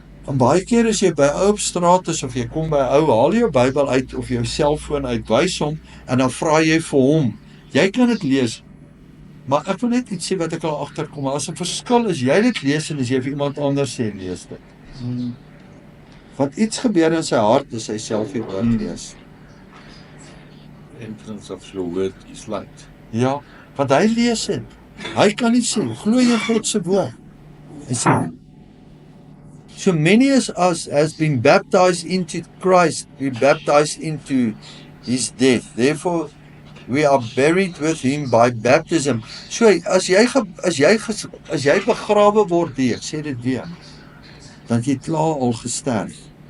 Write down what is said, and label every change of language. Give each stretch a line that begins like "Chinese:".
Afrikaans: En baie keer as jy by ou op straat is of jy kom by ou, haal jou Bybel uit of jou selfoon uit, wys hom en dan vra jy vir hom. Jy kan dit lees, maar ek wil net iets sê wat ek al agterkom. As 'n verskil is jy dit lees en as jy vir iemand anders sê lees dit. Wat iets gebeur in sy hart as hy self die woord lees.
English: Entrance of your word is light.
Afrikaans: Ja, want hy lees dit. Hy kan nie sê, glo jy God se woord? Hy sê,
English: so many as us has been baptized into Christ, we baptized into his death. Therefore, we are buried with him by baptism.
Afrikaans: So as jy begrawe word hier, ek sê dit weer, dan jy klaar al gesterf.